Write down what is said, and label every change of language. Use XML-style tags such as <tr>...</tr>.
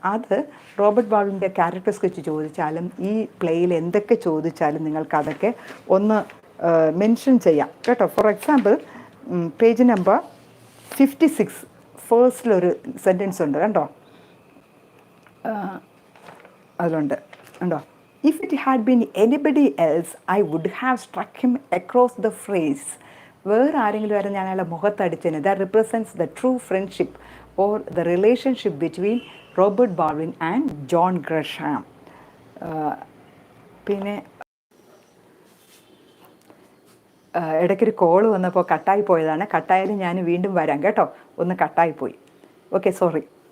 <ml>അത് Robert ബാൾവിൻ്റെ character sketch ചോദിച്ചാലും ഈ പ്ലേയിൽ എന്തൊക്കെ ചോദിച്ചാലും നിങ്ങൾക്കതൊക്കെ ഒന്ന് മെൻഷൻ ചെയ്യാം കേട്ടോ. For example page number 56 ഫേസ്റ്റിലൊരു sentence ഉണ്ട് കണ്ടോ, അതിലുണ്ട് കണ്ടോ.</ml> <en>If it had been anybody else, I would have struck him across the face.</en> <ml>വേറെ ആരെങ്കിലും വരെ ഞാൻ അയാളെ മുഖത്തടിച്ചതിന്.</ml> <en>That represents the true friendship or the relationship between Robert Baldwin and John Grisham.</en> <ml>പിന്നെ ഇടയ്ക്കൊരു കോൾ വന്നപ്പോൾ കട്ടായി പോയതാണ്. കട്ടായാലും ഞാൻ വീണ്ടും വരാം കേട്ടോ, ഒന്ന് കട്ടായിപ്പോയി. Okay, sorry.</ml>